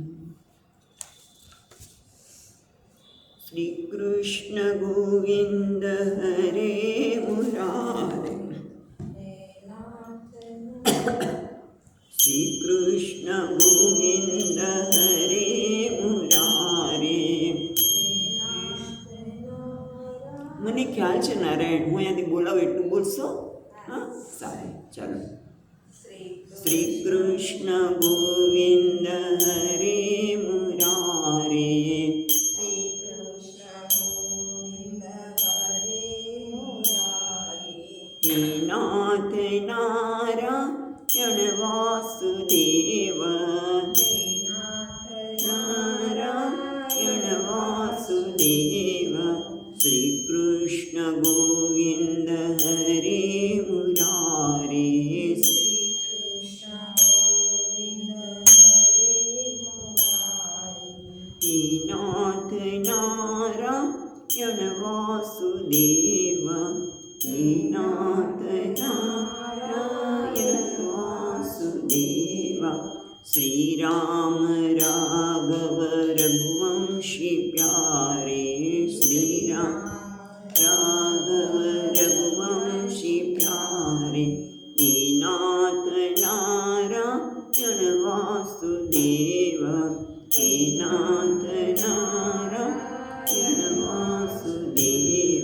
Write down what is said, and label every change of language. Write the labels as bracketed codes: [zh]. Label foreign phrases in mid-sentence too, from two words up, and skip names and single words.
[sa] श्रीकृष्ण गोविन्द हरे मुरारे। श्रीकृष्ण गोविन्द हरे मुरारे। [gu] મને ખ્યાલ છે નારાયણ, હું અહીંયાથી બોલાવું એટલું બોલશો? હા સારું, ચાલો. [sa] શ્રી કૃષ્ણ ગોવિંદ હરે મુરારે. નાથ નારાયણ વાસુદેવ. નારાયણ વાસુદેવ. श्री कृष्ण गोविंद हरे मुरारे. श्री कृष्ण गोविंद हरे मुरारे। नाथ नारायण वासुदेव. नाथ नारायण वासुदेव। श्री राम राघव रघुवंशी प्यारे. श्री राम राघव रघुवंशी प्यारे। नाथ नारायण वासुदेव. नाथ नारायण वासुदेव।